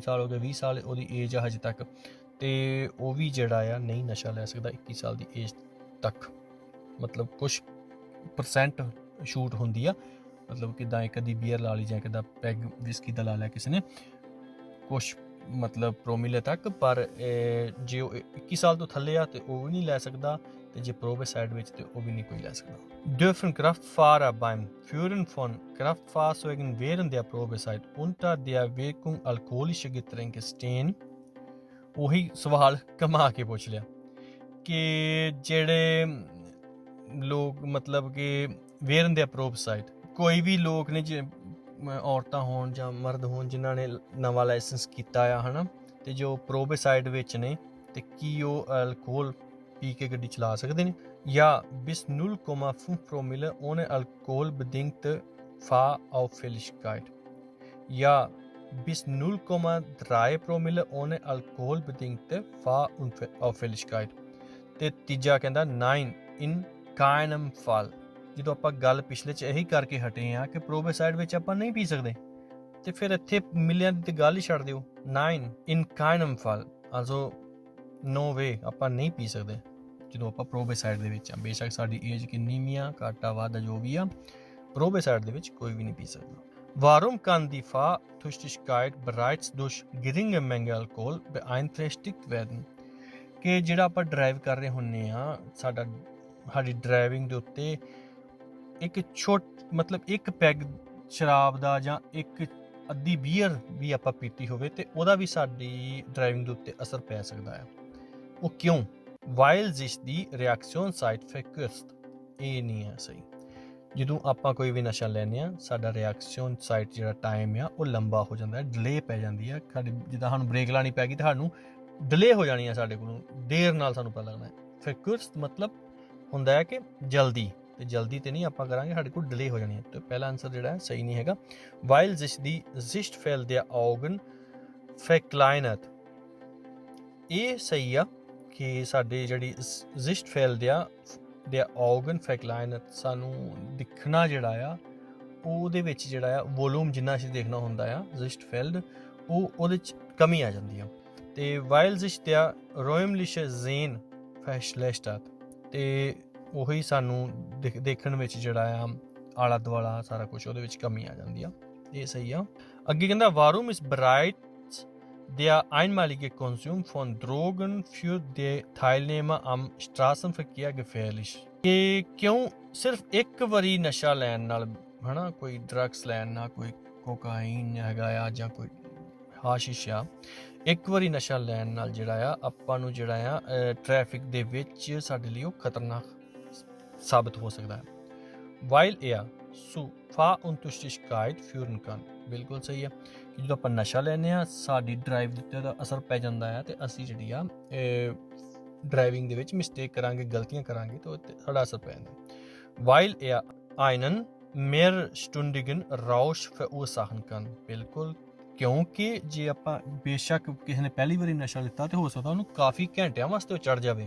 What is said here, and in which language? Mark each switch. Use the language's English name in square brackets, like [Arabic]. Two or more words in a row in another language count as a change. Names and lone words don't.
[Punjabi] ਸਾਲ ਹੋ ਗਏ, 20 ਸਾਲ ਉਹਦੀ ਏਜ ਆ ਹਜੇ ਤੱਕ, ਤੇ ਉਹ ਵੀ ਜਿਹੜਾ ਆ ਨਹੀਂ ਨਸ਼ਾ ਲੈ ਸਕਦਾ 21 ਸਾਲ ਦੀ ਏਜ ਤੱਕ, ਮਤਲਬ ਕੁਛ ਪਰਸੈਂਟ ਸ਼ੂਟ ਹੁੰਦੀ ਆ, ਮਤਲਬ ਕਿੱਦਾਂ ਇੱਕ ਅੱਧੀ ਬੀਅਰ ਲਾ ਲਈ ਜਾਂ ਕਿੱਦਾਂ ਪੈਗ ਵਿਸਕੀ ਦਾ ਲਾ ਲਿਆ ਕਿਸੇ ਨੇ ਕੁਛ ਮਤਲਬ ਪ੍ਰੋਮਿਲੇ ਤੱਕ, ਪਰ ਜੇ ਉਹ 21 ਸਾਲ ਤੋਂ ਥੱਲੇ ਆ ਤੇ ਉਹ ਵੀ ਨਹੀਂ ਲੈ ਸਕਦਾ, ਤੇ ਜੇ ਪ੍ਰੋਬੇਸਾਈਡ ਵਿੱਚ ਤੇ ਉਹ ਵੀ ਨਹੀਂ ਕੋਈ ਲੈ ਸਕਦਾ। [German] Dürfen Kraftfahrer beim Führen von Kraftfahrzeugen während der Probezeit unter der Wirkung alkoholischer Getränke stehen? [Punjabi] ਉਹੀ ਸਵਾਲ ਕਮਾ ਕੇ ਪੁੱਛ ਲਿਆ ਕਿ ਜਿਹੜੇ ਲੋਕ ਮਤਲਬ ਕਿ [German] während der Probezeit, [Punjabi] ਕੋਈ ਵੀ ਲੋਕ ਨੇ ਜੇ ਔਰਤਾਂ ਹੋਣ ਜਾਂ ਮਰਦ ਹੋਣ ਜਿਨ੍ਹਾਂ ਨੇ ਨਵਾਂ ਲਾਇਸੈਂਸ ਕੀਤਾ ਆ ਹੈ ਨਾ, ਤੇ ਜੋ ਪ੍ਰੋਬੇਸਾਈਡ ਵਿੱਚ ਨੇ, ਤੇ ਕੀ ਉਹ ਅਲਕੋਹਲ ਪੀ ਕੇ ਗੱਡੀ ਚਲਾ ਸਕਦੇ ਨੇ? [German] ਜਾਂ bis 0,5 Promille ohne alkoholbedingte Fahrauffälligkeit, ਜਾਂ bis 0,3 Promille ohne alkoholbedingte Fahrauffälligkeit, [Punjabi] ਤੇ ਤੀਜਾ ਕਹਿੰਦਾ [German] 9 in keinem Fall। [Punjabi] ਜਦੋਂ ਆਪਾਂ ਗੱਲ ਪਿਛਲੇ 'ਚ ਇਹੀ ਕਰਕੇ ਹਟੇ ਆ ਕਿ ਪ੍ਰੋਬੇਸਾਈਡ ਵਿੱਚ ਆਪਾਂ ਨਹੀਂ ਪੀ ਸਕਦੇ, ਤੇ ਫਿਰ ਇੱਥੇ ਮਿਲਿਆਂ ਦੀ ਤੇ ਗੱਲ ਹੀ ਛੱਡ ਦਿਓ। [German] 9 in keinem Fall, also [English] no way, [Punjabi] ਆਪਾਂ ਨਹੀਂ ਪੀ ਸਕਦੇ ਜਦੋਂ ਆਪਾਂ ਪ੍ਰੋਬੇਸਾਈਡ ਦੇ ਵਿੱਚ ਆ। ਬੇਸ਼ੱਕ ਸਾਡੀ ਏਜ ਕਿੰਨੀ ਵੀ ਆ, ਘਾਟਾ ਵਾਧਾ ਜੋ ਵੀ ਆ, ਪ੍ਰੋਬੇਸਾਈਡ ਦੇ ਵਿੱਚ ਕੋਈ ਵੀ ਨਹੀਂ ਪੀ ਸਕਦਾ। [German] Warum kann die Fahrtüchtigkeit bereits durch geringe Menge Alkohol beeinträchtigt werden? [Punjabi] ਕਿ ਜਿਹੜਾ ਆਪਾਂ ਡਰਾਈਵ ਕਰ ਰਹੇ ਹੁੰਦੇ ਆ, ਸਾਡੀ ਡਰਾਈਵਿੰਗ ਦੇ ਉੱਤੇ ਇੱਕ ਮਤਲਬ ਇੱਕ ਪੈਗ ਸ਼ਰਾਬ ਦਾ ਜਾਂ ਇੱਕ ਅੱਧੀ ਬੀਅਰ ਵੀ ਆਪਾਂ ਪੀਤੀ ਹੋਵੇ ਤੇ ਉਹਦਾ ਵੀ ਸਾਡੀ ਡਰਾਈਵਿੰਗ ਦੇ ਉੱਤੇ ਅਸਰ ਪੈ ਸਕਦਾ ਹੈ। ਉਹ ਕਿਉਂ? [German] Weil sich die Reaktionszeit verkürzt। [Punjabi] ਇਹ ਨਹੀਂ ਹੈ ਸਹੀ। ਜਦੋਂ ਆਪਾਂ ਕੋਈ ਵੀ ਨਸ਼ਾ ਲੈਂਦੇ ਆ, ਸਾਡਾ ਰਿਐਕਸ਼ਨ ਸਾਈਟ ਜਿਹੜਾ ਟਾਈਮ ਆ ਉਹ ਲੰਬਾ ਹੋ ਜਾਂਦਾ ਹੈ, ਡਿਲੇ ਪੈ ਜਾਂਦੀ ਹੈ। ਸਾਡੀ ਜਿੱਦਾਂ ਸਾਨੂੰ ਬ੍ਰੇਕ ਲਾਉਣੀ ਪੈ ਗਈ ਤਾਂ ਸਾਨੂੰ ਡਿਲੇ ਹੋ ਜਾਣੀ ਆ, ਸਾਡੇ ਕੋਲੋਂ ਦੇਰ ਨਾਲ ਸਾਨੂੰ ਪਤਾ ਲੱਗਣਾ ਹੈ। ਫਿਕਰਸ ਮਤਲਬ ਹੁੰਦਾ ਹੈ ਕਿ ਜਲਦੀ, ਤੇ ਜਲਦੀ ਤੇ ਨਹੀਂ ਆਪਾਂ ਕਰਾਂਗੇ, ਸਾਡੇ ਕੋਲ ਡਿਲੇ ਹੋ ਜਾਣੀ ਹੈ। ਤੇ ਪਹਿਲਾ ਆਨਸਰ ਜਿਹੜਾ ਹੈ ਸਹੀ ਨਹੀਂ ਹੈਗਾ। [German] Weil sich die Sichtfeld der Augen verkleinert, [Punjabi] ਇਹ ਸਹੀ ਆ ਕਿ ਸਾਡੀ ਜਿਹੜੀ [German] Sichtfeld der Augen verkleinert, [Punjabi] ਸਾਨੂੰ ਦਿਖਣਾ ਜਿਹੜਾ ਆ ਉਹਦੇ ਵਿੱਚ ਜਿਹੜਾ ਆ ਵੋਲੂਮ ਜਿੰਨਾ ਅਸੀਂ ਦੇਖਣਾ ਹੁੰਦਾ ਆ Sichtfeld, ਉਹ ਉਹਦੇ 'ਚ ਕਮੀ ਆ ਜਾਂਦੀ ਆ। [German] ਤੇ weil sich der räumliche Sehen verschlechtert, [Punjabi] ਤੇ ਉਹੀ ਸਾਨੂੰ ਦੇਖਣ ਵਿੱਚ ਜਿਹੜਾ ਆ ਆਲਾ ਦੁਆਲਾ ਸਾਰਾ ਕੁਝ ਉਹਦੇ ਵਿੱਚ ਕਮੀ ਆ ਜਾਂਦੀ ਆ। ਇਹ ਸਹੀ ਆ। ਅੱਗੇ ਕਹਿੰਦਾ [German] warum ist bereits der einmalige Konsum von Drogen für die Teilnehmer am Straßenverkehr gefährlich? [Punjabi] ਕਿ ਕਿਉਂ ਸਿਰਫ ਇੱਕ ਵਾਰੀ ਨਸ਼ਾ ਲੈਣ ਨਾਲ, ਹਨਾ, ਕੋਈ ਡਰੱਗਸ ਲੈਣ ਨਾਲ, ਕੋਈ ਕੋਕਾਈਨ ਹੈਗਾ ਆ ਜਾਂ ਕੋਈ ਹਾਸ਼ਿਸ਼ ਆ, ਇੱਕ ਵਾਰੀ ਨਸ਼ਾ ਲੈਣ ਨਾਲ ਜਿਹੜਾ ਆ ਆਪਾਂ ਨੂੰ ਜਿਹੜਾ ਆ ਟ੍ਰੈਫਿਕ ਦੇ ਵਿੱਚ ਸਾਡੇ ਲਈ ਉਹ ਖਤਰਨਾਕ ਸਾਬਤ ਹੋ ਸਕਦਾ ਹੈ। [German] Weil er zu Fahruntüchtigkeit führen kann, [Punjabi] ਬਿਲਕੁਲ ਸਹੀ ਆ ਕਿ ਜਦੋਂ ਆਪਾਂ ਨਸ਼ਾ ਲੈਂਦੇ ਆ ਸਾਡੀ ਡਰਾਈਵ ਦੇ ਉੱਤੇ ਦਾ ਅਸਰ ਪੈ ਜਾਂਦਾ ਆ, ਤੇ ਅਸੀਂ ਜਿਹੜੀ ਆ ਡਰਾਈਵਿੰਗ ਦੇ ਵਿੱਚ ਮਿਸਟੇਕ ਕਰਾਂਗੇ, ਗਲਤੀਆਂ ਕਰਾਂਗੇ, ਤੇ ਸਾਡਾ ਅਸਰ ਪੈ ਜਾਂਦਾ। [German] Weil er einen mehrstündigen Rausch verursachen kann, [Punjabi] ਬਿਲਕੁਲ, ਕਿਉਂਕਿ ਜੇ ਆਪਾਂ ਬੇਸ਼ੱਕ ਕਿਸੇ ਨੇ ਪਹਿਲੀ ਵਾਰੀ ਨਸ਼ਾ ਲਿੱਤਾ ਤੇ ਹੋ ਸਕਦਾ ਉਹਨੂੰ ਕਾਫੀ ਘੰਟਿਆਂ ਵਾਸਤੇ ਉਹ ਚੜ ਜਾਵੇ।